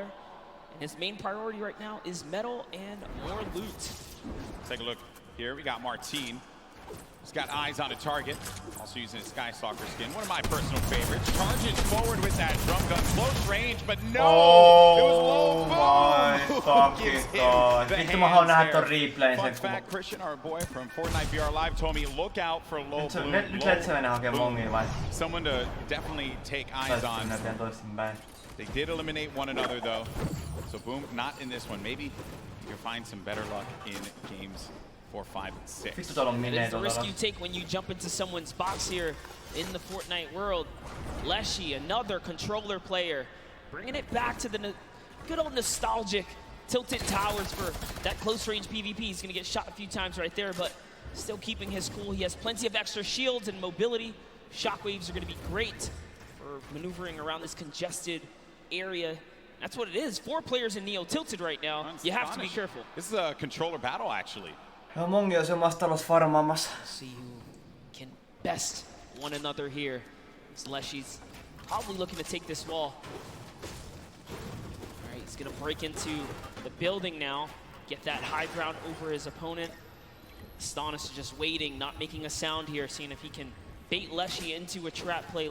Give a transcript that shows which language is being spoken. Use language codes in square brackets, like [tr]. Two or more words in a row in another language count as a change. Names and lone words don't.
[en] And his main priority right now is metal and more loot. Let's take a look here. We got Martine. He's got eyes on a target. Also using his Sky Stalker skin. One of my personal favorites. Charges forward with that drum gun. Close range, but no! It was low. My fucking god. [fi] Vittu mä haluan nähdä ton replayn sen. [en] Fun fact, Christian, our boy from Fortnite VR Live, told me look out for low boom. [fi] Nyt let se mennä hakee mongia vai? [en] Someone to definitely take eyes on. They did eliminate one another though. So Boom, not in this one. Maybe you'll find some better luck in games 4, 5, and 6. It's the risk you take when you jump into someone's box here in the Fortnite world. Leshy, another controller player, bringing it back to the good old nostalgic Tilted Towers for that close-range PvP. He's going to get shot a few times right there, but still keeping his cool. He has plenty of extra shields and mobility. Shockwaves are going to be great for maneuvering around this congested area That's what it is. 4 players in Neo tilted right now. You have to be careful. This is a controller battle, actually. [fi] Mongi on omassa talossa farmaamassa. [en] See who can best one another here. Leshy's probably looking to take this wall. All right, he's gonna break into the building now, get that high ground over his opponent. Astonis is just waiting, not making a sound here, seeing if he can bait Leshy into a trap play.